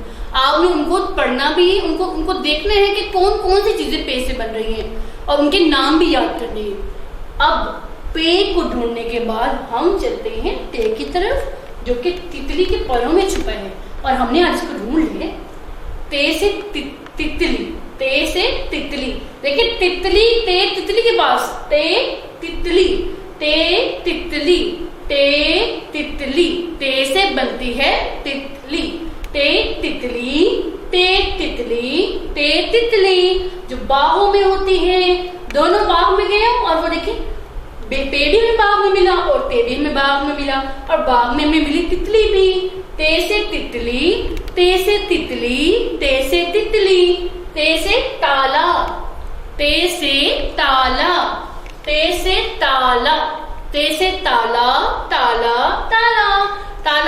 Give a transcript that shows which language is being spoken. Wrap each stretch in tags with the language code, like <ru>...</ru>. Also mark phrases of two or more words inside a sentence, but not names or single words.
<hi>आपने उनको पढ़ना भी, उनको देखना है कि कौन कौन सी चीजें पे से बन रही हैं और उनके नाम भी याद करने हैं। अब पे को ढूंढने के बाद हम चलते हैं ते की तरफ, जो कि तितली के परों में छुपा है और हमने आज इसको ढूंढ लिया। ते से तितली, ते से तितली। देखिए तितली, ते तितली के पास, ते तितली, ते तितली, ते तितली, ते से बनती है तितली, ते तितली, ते तितली, ते तितली, जो बाहों में होती है। दोनों बाग में गए और वो देखिए पे भी हमें बाग में मिला और ते भी हमें बाग में मिला और बाग में हमें मिली तितली भी। ते से तितली, ते से तितली, ते से तितली, ते से ताला, ते से ताला, ते से ताला, ते से ताला, ताला, ताला, ताला।</hi>